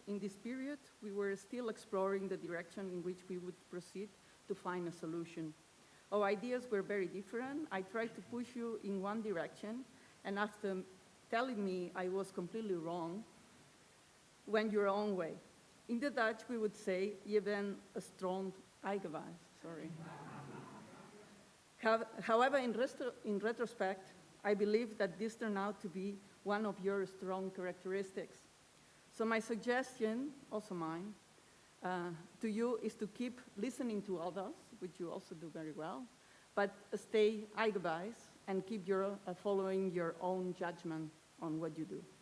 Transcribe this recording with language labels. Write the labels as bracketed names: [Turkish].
[English] In this period, we were still exploring the direction in which we would proceed to find a solution. Our ideas were very different. I tried to push you in one direction, and after telling me I was completely wrong, went your own way. In the Dutch, we would say, [Dutch] je bent een stront eigenwijs, [English] sorry. However, in retrospect, I believe that this turned out to be one of your strong characteristics. So my suggestion, also mine, to you is to keep listening to others, which you also do very well, but stay eigenwijs and keep following your own judgment on what you do.